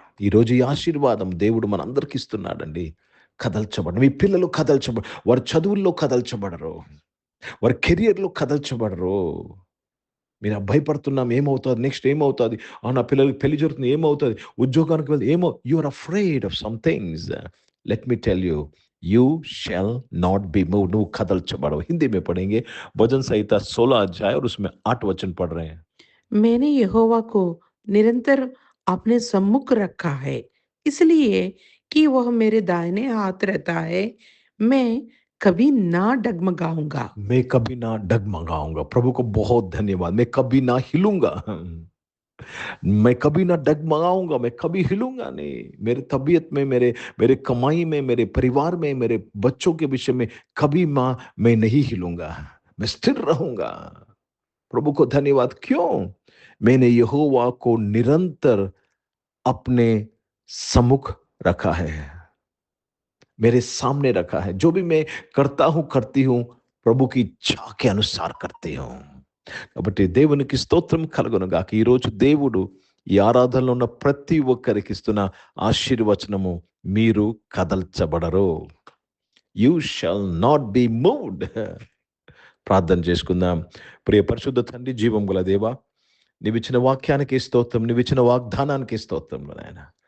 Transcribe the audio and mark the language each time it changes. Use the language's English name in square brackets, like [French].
[Telugu] ఈరోజు ఈ ఆశీర్వాదం దేవుడు మనందరికి ఇస్తున్నాడండి. కదల్చబడ, మీ పిల్లలు వారి చదువుల్లో కదల్చబడరు, వారి కెరియర్లో కదల్చబడరు. మీరు భయపడుతున్నాం, ఏమవుతుంది నెక్స్ట్, ఏమవుతుంది, నా పిల్లలకి పెళ్లి జరుగుతుంది, ఏమవుతుంది, ఉద్యోగానికి వెళ్తే [English] You are afraid of some things. Let me tell you, You shall not be moved. [Telugu] నువ్వు కదల్చబడవు. [Hindi] हिंदी में पढ़ेंगे भजन संहिता 16 अध्याय और उसमें 8 वचन पढ़ रहे हैं. मैंने यहोवा को निरंतर अपने सम्मुख रखा है, इसलिए कि वह मेरे दाहिने हाथ रहता है। मैं कभी ना डगमगाऊंगा. मैं कभी ना डगमगाऊंगा. प्रभु को बहुत धन्यवाद. मैं कभी ना हिलूंगा. मैं कभी ना डगमगाऊंगा, मैं कभी हिलूंगा नहीं. मेरे तबीयत में, मेरे कमाई में, मेरे परिवार में, मेरे बच्चों के विषय में कभी मैं नहीं हिलूंगा. मैं स्थिर रहूंगा. प्रभु को धन्यवाद. क्यों? मैंने यहोवा को निरंतर अपने सम्मुख रखा है. मेरे सामने रखा है। जो भी मैं करता हूँ, करती हूँ, ప్రభు की इच्छा के अनुसार करती हूँ. [Telugu] కాబట్టి దేవునికి స్తోత్రం కలుగునుగాక. ఈరోజు దేవుడు ఈ ఆరాధనలో ఉన్న ప్రతి ఒక్కరికి ఇస్తున్న ఆశీర్వచనము, మీరు కదల్చబడరు. [English] You shall not be moved. [Telugu] ప్రార్థన చేసుకుందాం. ప్రియ పరిశుద్ధ తండ్రి, జీవం గల దేవా, నీవిచ్చిన వాక్యానికి స్తోత్రం, నీవిచ్చిన వాగ్దానానికి స్తోత్రం నాయన.